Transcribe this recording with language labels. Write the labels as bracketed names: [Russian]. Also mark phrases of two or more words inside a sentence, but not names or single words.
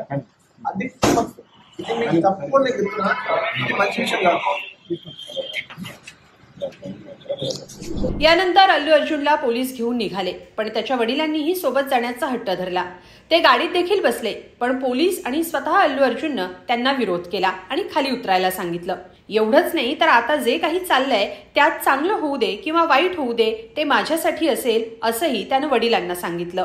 [Telugu] అది ఇది మీకు తప్పకుండా చెప్తున్నా, మంచి విషయం కాదు। [Marathi] यानंतर अल्लू अर्जुनला पोलीस घेऊन निघाले, पण त्याच्या वडिलांनीही सोबत जाण्याचा हट्ट धरला। ते गाडीत देखील बसले, पण पोलीस आणि स्वतः अल्लू अर्जुननं त्यांना विरोध केला आणि खाली उतरायला सांगितलं। एवढंच नाही तर आता जे काही चाललंय त्यात चांगलं होऊ दे किंवा वाईट होऊ दे ते माझ्यासाठी असेल असंही त्यानं वडिलांना सांगितलं।